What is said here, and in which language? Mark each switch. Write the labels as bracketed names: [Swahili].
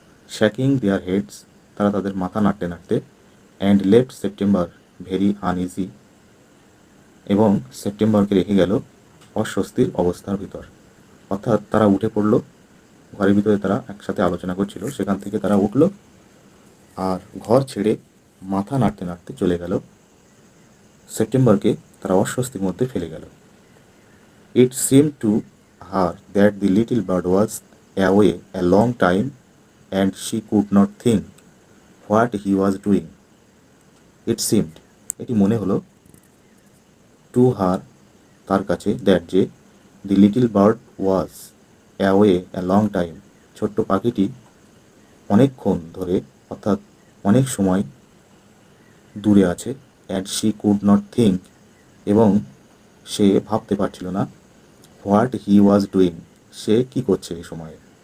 [English] shaking their heads, [Bangla] তারা তাদের মাথা নাড়তে নাড়তে, [English] and left September very uneasy, [Bangla] এবং সেপ্টেম্বরকে রেখে গেল অস্বস্তির অবস্থার ভিতর। অর্থাৎ তারা উঠে পড়ল, ঘরের ভিতরে তারা একসাথে আলোচনা করছিল, সেখান থেকে তারা উঠল আর ঘর ছেড়ে মাথা নাড়তে নাড়তে চলে গেল। সেপ্টেম্বরকে তারা অস্বস্তির মধ্যে ফেলে গেল। [English] It seemed to her that the little bird was away a long time and she could not think what he was doing. It seemed, [Bangla] এটি মনে হলো, [English] to her, [Bangla] তার কাছে, that যে, [English] the little bird was away a long time, [Bangla] ছোট্ট পাখিটি অনেকক্ষণ ধরে, অর্থাৎ অনেক সময় দূরে আছে, [English] and she could not think, [Bangla] এবং সে ভাবতে পারছিল না, [English] what he was doing, [Bangla] সে কী করছে এই সময়ে।